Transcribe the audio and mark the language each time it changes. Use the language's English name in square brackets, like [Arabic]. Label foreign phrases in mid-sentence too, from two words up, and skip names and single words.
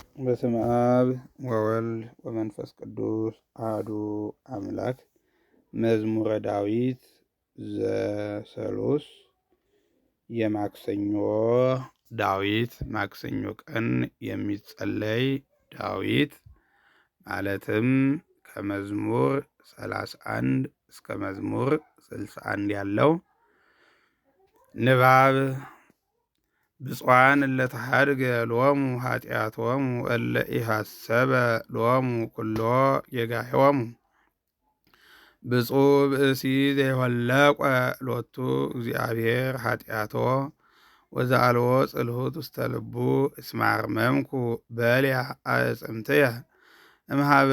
[Geez] በስመ አብ ወወልድ ወመንፈስ ቅዱስ አሐዱ አምላክ። መዝሙረ ዳዊት ዘሰሉስ [Amharic] የማክሰኞ ዳዊት ማክሰኞ ቀን የሚጸለይ ዳዊት ማለትም ከመዝሙር 31 እስከ መዝሙር 61 ያለው [Geez] ንባብ። ብፁዓን እለ ተሐድገ ሎሙ ኃጢአቶሙ እለ ኢሐሰበ ሎሙ ኩሎ ጌጋዮሙ። ብፁዕ ብእሲ ዘይወለቆ ሎቱ እግዚአብሔር ኃጢአቶ ወዘአልቦ ጽልሁት ውስተ ልቡ እስመ አርመምኩ በልያ አዕጽምትየ እምኀበ